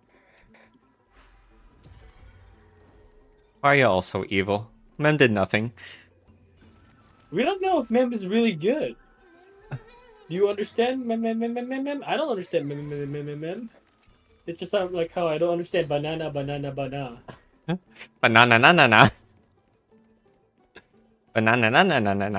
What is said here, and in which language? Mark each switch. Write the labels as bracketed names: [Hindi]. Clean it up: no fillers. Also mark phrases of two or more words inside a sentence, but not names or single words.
[English] Why are you all so evil? Mem did nothing. We don't know if Mem is really good. Do you understand Mem, Mem, Mem, Mem, Mem, Mem? I don't understand Mem, Mem, Mem, Mem, Mem. It's just like how I don't understand banana, banana, banana. Banana na na na. Banana na na na na na.